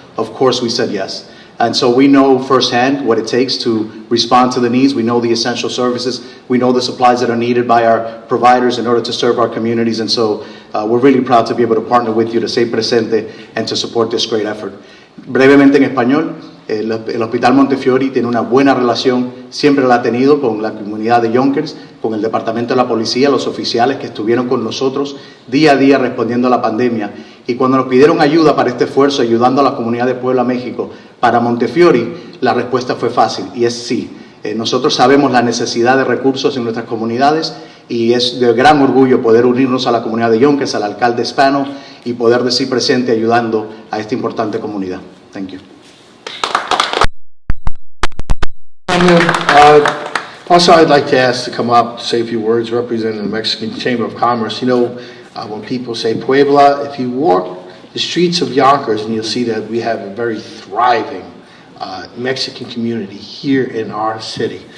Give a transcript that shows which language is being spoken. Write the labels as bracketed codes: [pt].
[en] Of course we said yes. And so we know firsthand what it takes to respond to the needs. We know the essential services. We know the supplies that are needed by our providers in order to serve our communities. And so we're really proud to be able to partner with you to stay [es] presente [en] and to support this great effort. [es] Brevemente en español, el Hospital Montefiore tiene una buena relación, siempre la ha tenido con la comunidad de Yonkers, con el Departamento de la Policía, los oficiales que estuvieron con nosotros día a día respondiendo a la pandemia. Y cuando nos pidieron ayuda para este esfuerzo, ayudando a la comunidad de Puebla, México, para Montefiore, la respuesta fue fácil y es sí. Nosotros sabemos la necesidad de recursos en nuestras comunidades y es de gran orgullo poder unirnos a la comunidad de Yonkers, al alcalde Spano, y poder decir presente ayudando a esta importante comunidad. [en] Thank you. Also, I'd like to ask to come up to say a few words representing the Mexican Chamber of Commerce. You know, when people say Puebla, if you walk the streets of Yonkers, and you'll see that we have a very thriving Mexican community here in our city.